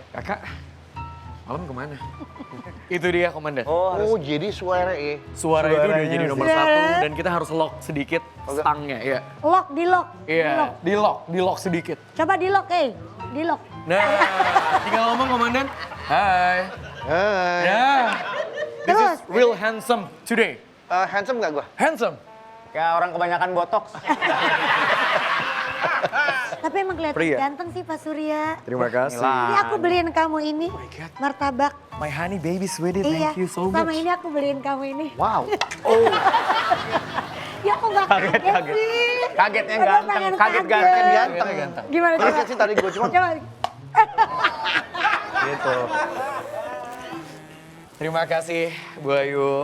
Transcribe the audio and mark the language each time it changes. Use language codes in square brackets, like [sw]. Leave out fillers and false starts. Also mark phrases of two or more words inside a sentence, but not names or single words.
[id] Kakak, malam kemana? Itu dia, Komandan. Oh, jadi suara ya. Suara itu udah jadi nomor 1 dan kita harus lock sedikit stangnya, ya. Lock, di lock. Iya, di lock sedikit. Coba di lock, di lock. Nah, tinggal ngomong, Komandan. Hai. Hai. Ya. [en] This [id] Terus? [en] is real handsome today. [id] Handsome nggak gua? Handsome. Kayak orang kebanyakan botox. Tapi emang kelihatan Pria. ganteng sih Pak Surya. Terima kasih. Ini aku beliin kamu ini, martabak. [en] My honey baby sweetie, [id] Iya, [en] thank you so [id] sama [en] much. [id] ini aku beliin kamu ini. Wow. Ya aku nggak kaget, Kaget. sih. Kagetnya Aduh, ganteng, pengen kaget Ganteng. Gimana coba? Kaget sih tadi gua cuma. Coba. Gitu. Terima kasih, Bu Ayu.